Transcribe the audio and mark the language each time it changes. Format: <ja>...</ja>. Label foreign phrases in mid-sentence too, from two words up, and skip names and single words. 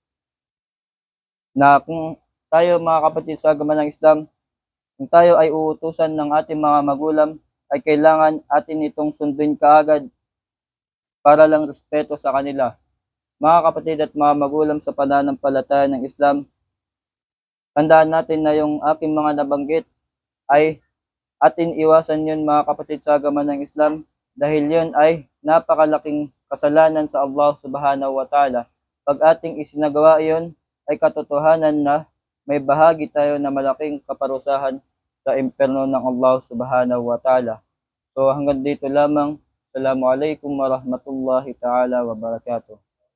<tl>Na kung tayo mga kapatid sa agama ng Islam, kung tayo ay uutusan ng ating mga magulang, ay kailangan atin itong sundin kaagad para lang respeto sa kanila. Mga kapatid at mga magulang sa pananampalataya ng Islam, tandaan natin na yung aking mga nabanggit ay atin iwasan yun mga kapatid sa agama ng Islam dahil yun ay napakalaking kasalanan sa Allah</tl> <ar>سبحانه وتعالى.</ar> <tl>Pag ating isinagawa yun, ay katotohanan na may bahagi tayo na malaking kaparusahan sa impyerno ng Allah</tl> <ar>سبحانه وتعالى.</ar> <tl>So hanggang dito lamang.</tl> <ar>السلام عليكم ورحمة الله تعالى وبركاته.</ar>